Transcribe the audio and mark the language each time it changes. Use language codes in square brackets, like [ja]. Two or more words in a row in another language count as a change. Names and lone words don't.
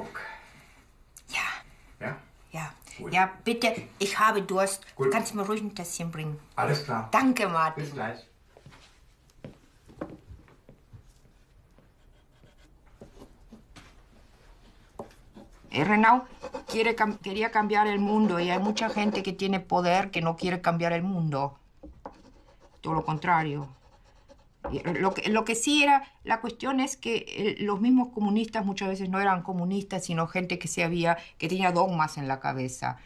[de] Ja. Ja? Ja. Gut. Ja, bitte, ich habe Durst. Gut. Kannst du mir ruhig ein Tässchen bringen? Alles klar. Danke, Martin. Bis gleich. [es] Renaud quería cambiar el mundo y hay mucha gente que tiene poder que no quiere cambiar el mundo. Todo lo contrario. Lo que sí era, la cuestión es que los mismos comunistas muchas veces no eran comunistas, sino gente que que tenía dogmas en la cabeza.